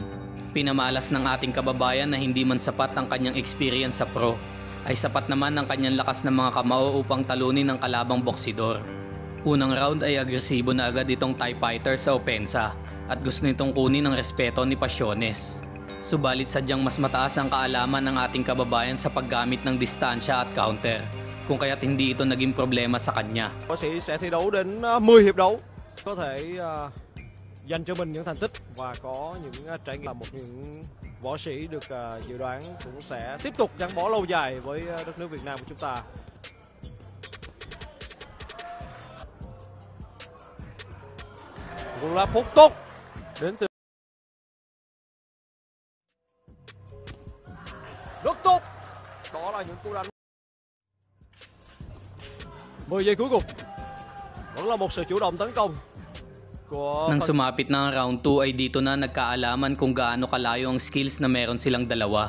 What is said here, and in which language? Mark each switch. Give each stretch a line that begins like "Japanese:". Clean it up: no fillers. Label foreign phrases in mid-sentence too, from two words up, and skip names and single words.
Filipino: Pinamalas ng ating kababayan na hindi man sapat ang kanyang experience sa pro, ay sapat naman ang kanyang lakas ng mga kamao upang talunin ang kalabang boksidor. Unang round ay agresibo na agad itong Thai fighter sa opensa at gusto nitong kunin ang respeto ni Pasiones. Subalit sadyang mas mataas ang kaalaman ng ating kababayan sa paggamit ng distansya at counter, kung kaya't hindi ito naging problema sa kanya.
Vietnamese: Sẽ thi đấu đến 10 hiệp đấu. Có thể dành cho mình những thành tích và có những trải nghiệm là một những võ sĩ được dự đoán cũng sẽ tiếp tục gắn bó lâu dài với đất nước Việt Nam của chúng ta. Cũng là phút tốt đến từ rất tốt. Đó là những cú đánh 10 giây cuối cùng. Vẫn là một sự chủ động tấn công.
Filipino: Nang sumapit na ang round 2 ay dito na nagkaalaman kung gaano kalayo ang skills na meron silang dalawa.